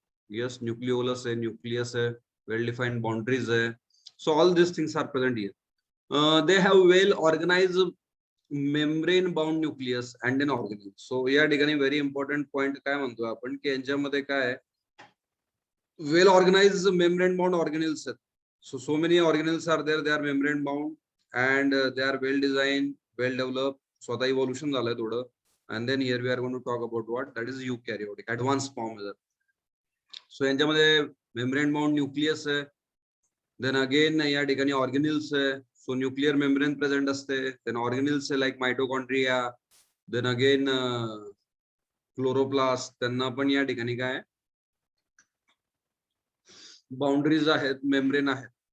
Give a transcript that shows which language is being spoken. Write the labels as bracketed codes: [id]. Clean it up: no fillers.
[mr] Yes, nucleolus आहे, nucleus आहे, वेल defined boundaries आहे. [en] So all this things are present here. They have well organise membrane bound nucleus and an organelle. [mr] So या ठिकाणी [en] very important point [mr] काय म्हणतो आपण की यांच्यामध्ये काय [en] well organise membrane bound organelles [mr] आहेत. [en] so many organelles are there, they are membrane bound and they are well designed, well developed. [mr] स्वतः इव्होल्यूशन झालंय थोडं. [en] and then here we are going to talk about what that is eukaryotic advanced form. [mr] So यांच्यामध्ये membrane bound nucleus आहे, then again या ठिकाणी organelles आहे. So nuclear membrane present असते, then organelles आहे like mitochondria, then again chloroplast, त्यांना पण या ठिकाणी काय बाउंड्रीज आहेत, मेम्ब्रेन आहेत.